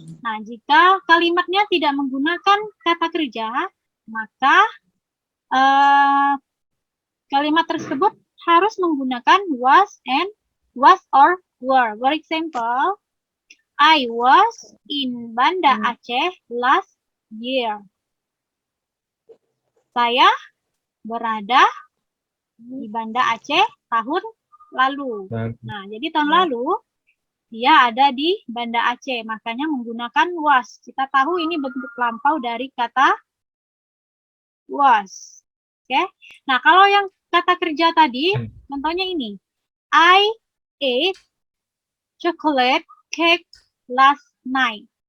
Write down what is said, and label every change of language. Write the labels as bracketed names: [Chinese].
[Indonesian] Nah, jika kalimatnya tidak menggunakan kata kerja, maka kalimat tersebut harus menggunakan [English] was or were. For example, I was in Banda Aceh last year. [Indonesian] Saya berada di Banda Aceh tahun lalu. Nah, jadi tahun lalu dia ada di Banda Aceh, makanya menggunakan was. Kita tahu ini bentuk lampau dari kata was. Oke. Nah, kalau yang kata kerja tadi, contohnya ini. [English] I ate chocolate cake last night.